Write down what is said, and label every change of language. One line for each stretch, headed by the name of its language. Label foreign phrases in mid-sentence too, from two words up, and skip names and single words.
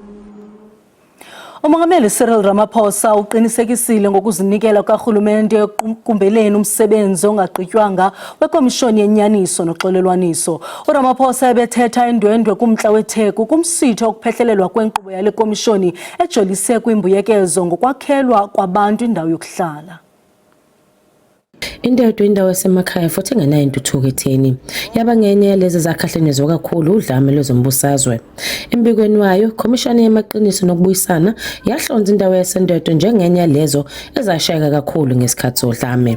Xhosa: Umongameli Cyril Ramaphosa uqinisekisile ngokuzinikela karhulumente ekuqumbeleni umsebenzi ongagqitywanga wekomishoni yenyaniso noxolelwaniso. uRamaphosa ebethetha indwendwe kumntla weTheku kumsitho okuphehlelelwa kwenkqubo yale komishoni ejolise kwimbuyekezo ngokwakhelwa kwabantu indawo yokuhlala.
Zulu: Indodwe indawo yasemakhaya futhi engenayo intuthuko etheni yaba ngenye yalezi zakhahlenyezwa kakhulu udlame lwezombusazwe. Embikweni wayo, Komishoni yamaqiniso nokubuyisana yahlonza indawo yasendodwe njengenye yalezo ezashayeka kakhulu ngesikhathi sodlame.